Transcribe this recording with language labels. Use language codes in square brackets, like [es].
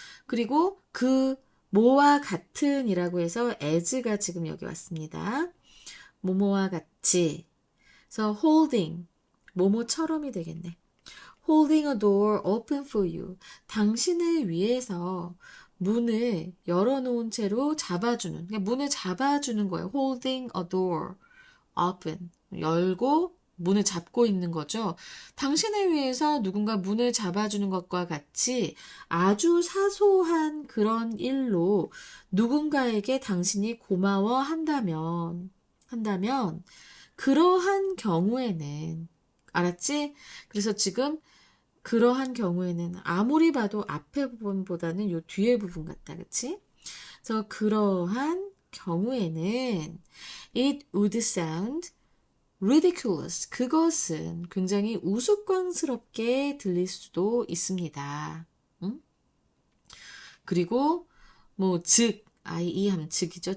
[ko] 그리고 그 뭐와 같은이라고 해서 as가 지금 여기 왔습니다. 뭐뭐와 같이. 그래서 holding, 뭐뭐처럼이 되겠네. [en] holding a door open for you. [ko] 당신을 위해서 문을 열어놓은 채로 잡아주는, 그러니까 문을 잡아주는 거예요. [en] holding a door open. [ko] 열고 문을 잡고 있는 거죠. 당신을 위해서 누군가 문을 잡아주는 것과 같이 아주 사소한 그런 일로 누군가에게 당신이 고마워한다면, 그러한 경우에는, 알았지? 그래서 지금 그러한 경우에는 아무리 봐도 앞에 부분보다는 요 뒤에 부분 같다. 그치? 그래서 그러한 경우에는 [en] it would sound ridiculous. [ko] 그것은 굉장히 우스꽝스럽게 들릴 수도 있습니다. 응? 그리고 즉 IE 하면 즉이죠.